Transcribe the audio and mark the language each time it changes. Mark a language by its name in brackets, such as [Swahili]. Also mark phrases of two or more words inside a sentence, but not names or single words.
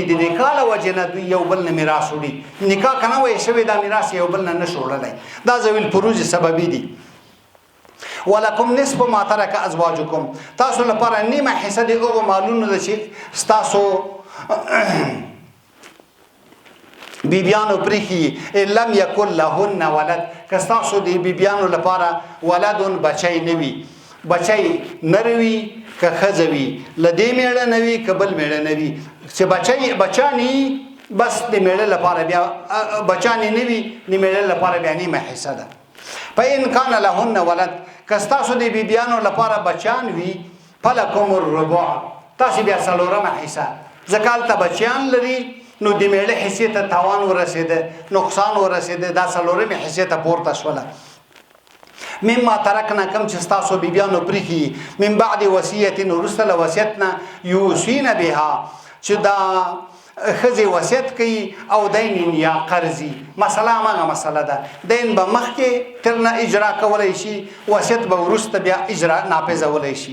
[Pashto] د نکاح له وجې نه دوی یو بل نه میراث وړي، نکاح که نه وی شوی دا میراث یو بل نه نشو وړلی، دا [Arabic] ذوی الفروض [Pashto] سببي دي. [Arabic] ولکم نصف ما ترک ازواجکم، تاسو لپاره نیمه حصہ د هغو مالونو ده چې ستاسو بیبیانو پریخي. ان لم یکن لهن ولد، [Pashto] که ستاسو د بیبیانو لپاره ولدون بچی نه وي، بچی نر وي که ښځه وي، له دې میړه نه وي که بل میړه نه وي، چې بچانی بس د میړه لپاره بیا بچانی نه وي، د میړه لپاره بیا نیمه حصہ ده. [Arabic] فإن کان لهن ولد، [Pashto] که ستاسو د بیبیانو لپاره بچان وي، [Arabic] فلکم الربع، [Pashto] تاسو بیا څلورمه حصہ، ځکه هلته بچیان لري نو د میړه حصې ته تاوان ورسېده، نقصان ورسېده، دا څلورمې حصې ته پورته شوله. [Arabic] مما ترکنا، [Pashto] کم چې ستاسو بیبیانو پریخي، [Arabic] من بعد وصیت، [Pashto] وروسته له وصیت نه، [Arabic] یوصین بها، [Pashto] چې دا ښځې وصیت کوي، او دین یا قرضي، مسله هماغه مسله ده، دین به مخکې تر نه اجرا کولی شي، وصیت به وروسته بیا اجرا نافذولی شي.